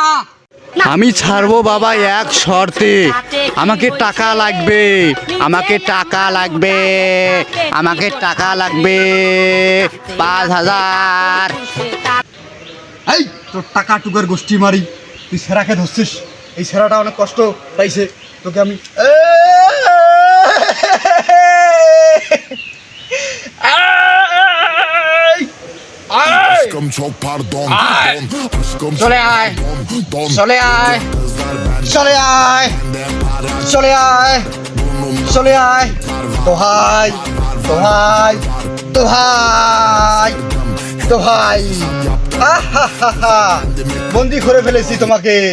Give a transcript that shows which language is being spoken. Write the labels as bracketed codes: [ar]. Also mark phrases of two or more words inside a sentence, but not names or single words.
[bn] আমি ছাড়বো বাবা এক শর্তে আমাকে টাকা লাগবে আমাকে টাকা লাগবে 5,000 এই তোর টাকা টুকার গোষ্ঠী মারি তুই সেরাকে ধরছিস এই সেরাটা অনেক কষ্ট পাইছে তোকে আমি [tr] Aşkım çok pardon, don. Aşkım [bn] চলে আয় চলে আয় চলে আয় চলে আয় চলে আয় দোহাই দোহাই দোহাই দোহাই বন্দি করে ফেলেছি তোমাকে